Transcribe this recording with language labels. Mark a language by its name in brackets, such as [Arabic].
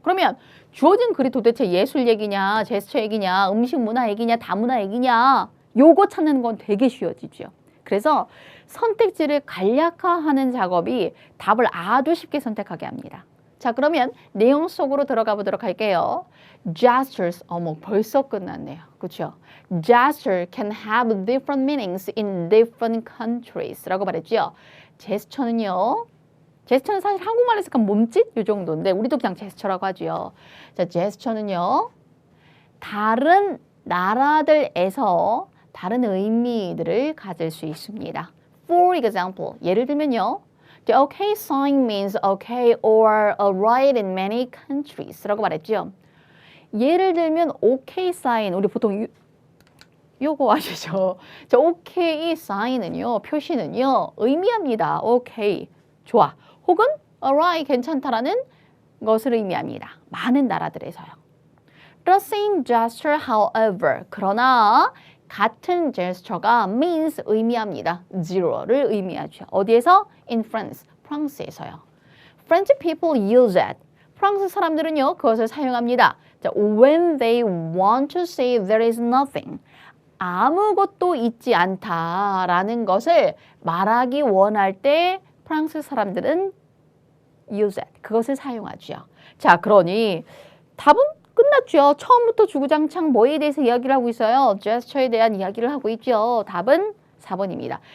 [Korean] 그러면 주어진 글이 도대체 예술 얘기냐, 제스처 얘기냐, 음식 문화 얘기냐, 다문화 얘기냐, 요거 찾는 건 되게 쉬워지죠. 그래서 선택지를 간략화하는 작업이 답을 아주 쉽게 선택하게 합니다. 자, 그러면 내용 속으로 들어가 보도록 할게요. Gestures, 어머, 벌써 끝났네요. 그렇죠? [English] Gesture can have different meanings in different countries [Korean] 라고 말했죠. 제스처는요, 제스처는 사실 한국말에서 약간 몸짓 이 정도인데 우리도 그냥 제스처라고 하죠. 자, 제스처는요, 다른 나라들에서 다른 의미들을 가질 수 있습니다. [English] For example, [Korean] 예를 들면요, [English] the okay sign means okay or alright in many countries [Korean] 라고 말했죠. 예를 들면 okay sign, 우리 보통 요거 아시죠? 자, okay sign은요, 표시는요, 의미합니다. okay, 좋아. 혹은 alright, 괜찮다라는 것을 의미합니다. 많은 나라들에서요. [English] The same gesture, however, [Korean] 그러나 같은 제스처가 [English] means [Korean] 의미합니다. zero를 의미하죠. 어디에서? [English] In France, [Korean] 프랑스에서요. [English] French people use it. [Korean] 프랑스 사람들은요, 그것을 사용합니다. [English] 자, when they want to say there is nothing. [Korean] 아무것도 있지 않다라는 것을 말하기 원할 때 프랑스 사람들은 [English] use it. [Korean] 그것을 사용하죠. 자, 그러니 답은 끝났죠. 처음부터 주구장창 뭐에 대해서 이야기를 하고 있어요? 제스처에 대한 이야기를 하고 있죠. 답은 4번입니다.